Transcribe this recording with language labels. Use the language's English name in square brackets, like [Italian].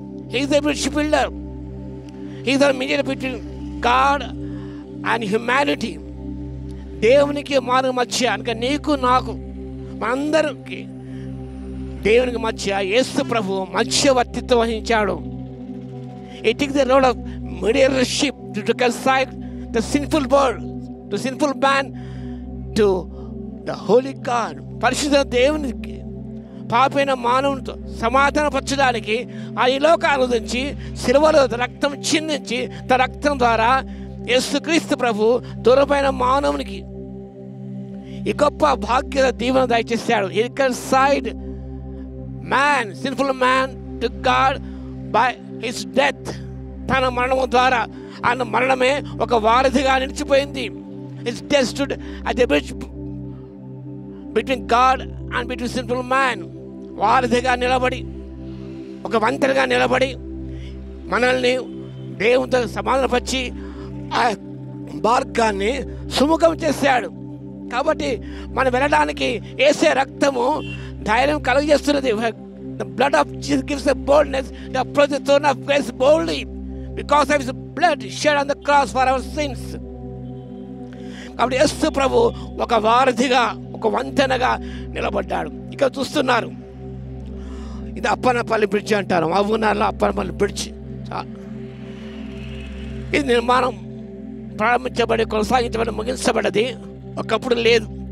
[English] He is the bridge builder. He is the mediator between God and humanity. [Telugu] దేవునికి మానవ మధ్య, అనగా నీకు నాకు మనందరికి దేవునికి మధ్య యేసు ప్రభు మధ్యవర్తిత్వం వహించాడు. [English] He took the role of mediatorship to reconcile the sinful world, to sinful man, to the holy God. [Telugu] పరిశుద్ధ దేవునికి పాపైన మానవునితో సమాధానపరచడానికి ఆ ఈ లోకాన్ని నుంచి శిలువలో రక్తం చిందించి తన రక్తం ద్వారా యేసుక్రీస్తు ప్రభు దూరమైన మానవునికి ఈ గొప్ప భాగ్య దీవెన దయచేశాడు. [English] He reconciled man, sinful man, to God by his death. [Telugu] తన మరణము ద్వారా, ఆయన మరణమే ఒక వారధిగా నిలిచిపోయింది. [English] His death stood at the bridge between God and between sinful man. [Telugu] వారధిగా నిలబడి, ఒక వంతెనగా నిలబడి మనల్ని దేవునితో సమాధానపరిచి ఆ మార్గాన్ని సుముఖం చేశాడు. కాబట్టి మనం వెళ్ళడానికి యేసే రక్తము ధైర్యం కలుగజేస్తున్నది. [English] The blood of Jesus gives a boldness to approach the throne of grace boldly because of his blood shed on the cross for our sins. [Telugu] కాబట్టి యేసు ప్రభు ఒక వారధిగా, ఒక వంతెనగా నిలబడ్డాడు. ఇక్కడ చూస్తున్నారు, ఇది అప్పనపల్లి బ్రిడ్జ్ అంటారు. మా ఊరిలో అప్పనపల్లి బ్రిడ్జ్. ఇది నిర్మాణం ప్రారంభించబడి, కొనసాగించబడి, ముగించబడ్డది. ఒకప్పుడు లేదు.